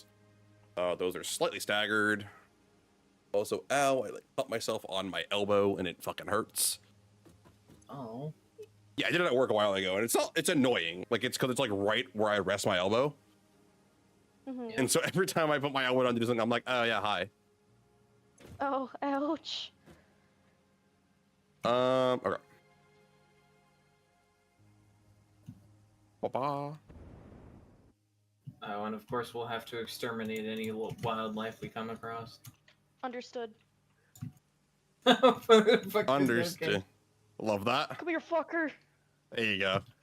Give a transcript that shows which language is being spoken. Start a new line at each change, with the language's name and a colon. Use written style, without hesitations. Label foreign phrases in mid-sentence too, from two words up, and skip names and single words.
English: Those are slightly staggered. Also, ow, I like cut myself on my elbow and it fucking hurts. Oh. Yeah, I did it at work a while ago, and it's annoying. Like, it's because it's like right where I rest my elbow. Mm-hmm. And so every time I put my elbow down to do something, I'm like, oh yeah, hi. Oh, ouch. Okay. Ba-ba. Oh, and of course we'll have to exterminate any wildlife we come across. Understood. Fuck, Understood. okay. Love that. Come here, fucker. There you go.